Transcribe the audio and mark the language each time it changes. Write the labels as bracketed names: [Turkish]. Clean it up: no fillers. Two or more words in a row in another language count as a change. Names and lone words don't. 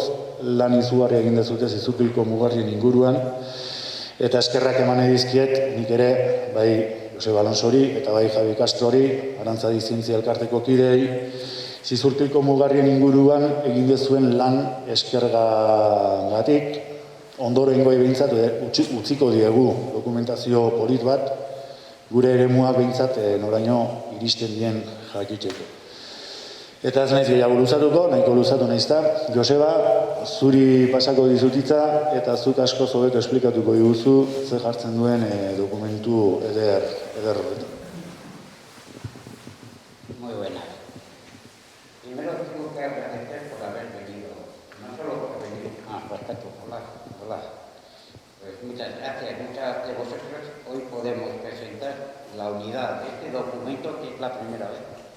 [Basque] lan izugarri egin dezute Zizurkilko mugarrien inguruan, eta eskerrak eman edizkiet, nik ere, bai Joseba Alonsori, eta bai Javi Castrori, Arantzadi Zientzia Elkarteko kidei, Zizurkilko mugarrien inguruan egin dezuen lan eskergatik, ondorengo behintzat utziko diegu dokumentazio polit bat, gure eremuak behintzat noraino iristen dien jakiteko. Eta ez naiz gehiago luzatuko, nahiko luzatu naizta. Joseba, zuri pasako dizutitza eta zuk asko hobeto esplikatuko diguzu ze jartzen duen dokumentu eder horretan. [Spanish] Muy buena. Primero tengo que agradecer por haber venido, no solo por venir. Perfecto. Hola. Pues muchas gracias oportunidad de este documento, que es la primera vez.